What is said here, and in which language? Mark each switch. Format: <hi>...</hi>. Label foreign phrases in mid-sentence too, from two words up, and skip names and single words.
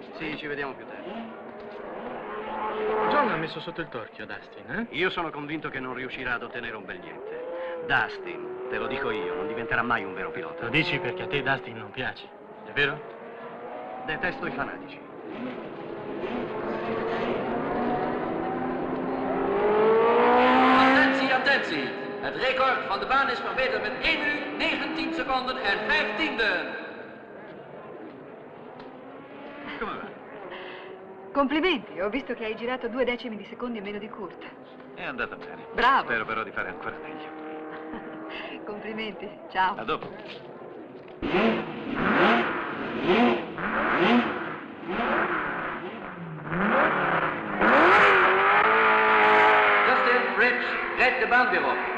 <it>Sì, ci vediamo più tardi. John l'ha messo sotto il torchio, Dustin, eh? Io sono convinto che non riuscirà ad ottenere un bel niente. Dustin, te lo dico io, non diventerà mai un vero pilota. Lo dici perché a te Dustin non piace, è vero? Detesto i fanatici.</it> <nl>Attentie, attentie. Het record van de baan is verbeterd met 1 minuut, 19 seconden en 5 tienden.</nl> <it>Come va? Complimenti, ho visto che hai girato 2 decimi di secondo in meno di Kurt. È andata bene. Bravo. Spero però di fare ancora meglio. Complimenti, ciao. A dopo.</it> <nl>Justin, Fritz, red de Bandero.</nl>